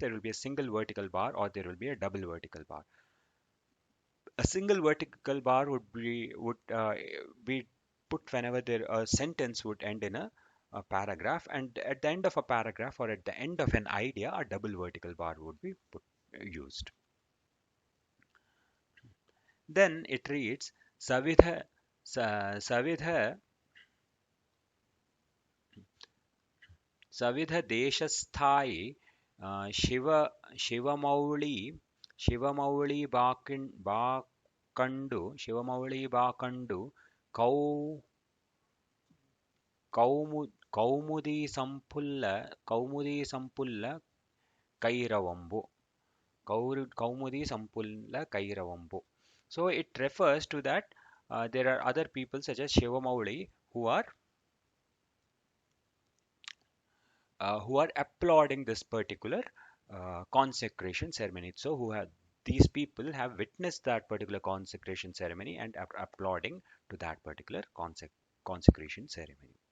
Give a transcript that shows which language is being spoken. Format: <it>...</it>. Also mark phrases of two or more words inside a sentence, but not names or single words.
<en>There will be a single vertical bar or there will be a double vertical bar. A single vertical bar would be put whenever a sentence would end in a paragraph, and at the end of a paragraph or at the end of an idea, a double vertical bar would be used. Then it reads Savidha Savidha</en> <te>సవిధ దేశస్థాయి శివ శివమౌళి శివమౌళి బాకండు కౌ కౌము కౌముది సంపుల్ల కైరవంబు కౌముది సంపుల్ల కైరవంబు.</te> <en>So it refers to that there are other people such as Shivamauli who are applauding this particular consecration ceremony. So, these people have witnessed that particular consecration ceremony and are applauding to that particular consecration ceremony.</en>